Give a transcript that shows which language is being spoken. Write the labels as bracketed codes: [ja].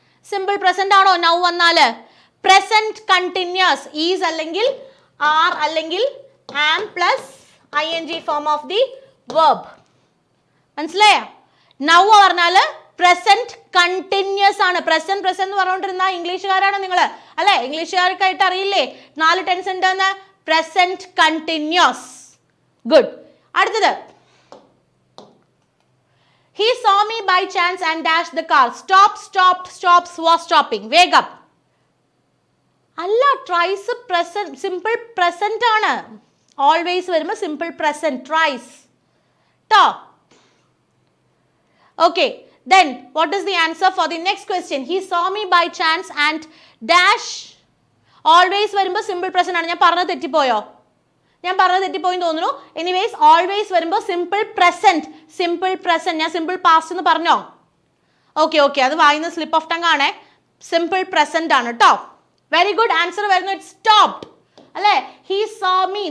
[ml] Simple present ആണോ now വന്നാല്? Present continuous is അല്ലെങ്കിൽ ആർ അല്ലെങ്കിൽ ആം plus ing form of the verb. മനസ്സിലായോ? നൗ പറഞ്ഞാല് പ്രസന്റ് കണ്ടിന്യൂസ് ആണ്. പ്രസന്റ് പ്രസന്റ് എന്ന് പറഞ്ഞുകൊണ്ടിരുന്ന ഇംഗ്ലീഷുകാരാണ് നിങ്ങൾ അല്ലെ? ഇംഗ്ലീഷുകാർക്കായിട്ട് അറിയില്ലേ 4 ടെൻസ് ഉണ്ടെന്ന്? [en] Present continuous. Good. [ml] അടുത്തത്, [en] he saw me by chance and dashed the car. Stop, stopped, stops, was stopping. [ml] വേഗം. അല്ല, ട്രൈസ് പ്രസന്റ്, സിമ്പിൾ പ്രസന്റ് ആണ്. ഓൾവേസ് വരുമ്പോൾ സിമ്പിൾ പ്രസന്റ്, ട്രൈസ് ട്ടോ. [en] Okay, then what is the answer for the next question? He saw me by chance and dash. [ml] Always വരുമ്പോൾ simple present ആണ്. ഞാൻ പറഞ്ഞത് തെറ്റിപ്പോയോ? ഞാൻ പറഞ്ഞത് തെറ്റിപ്പോയി തോന്നുന്നു. എനിവേസ് ഓൾവേസ് വരുമ്പോൾ സിമ്പിൾ പ്രസന്റ്, സിമ്പിൾ പ്രസന്റ്. ഞാൻ സിമ്പിൾ പാസ്റ്റ് എന്ന് പറഞ്ഞോ? ഓക്കെ ഓക്കെ, അത് വായിന്ന് സ്ലിപ്പ് ഓഫ് ടങ് ആണേ. സിമ്പിൾ പ്രസന്റ് ആണ് കേട്ടോ. Very good. ആൻസർ വരുന്നു ഇറ്റ് സ്റ്റോപ്ഡ് അല്ലേ? [en] He saw me.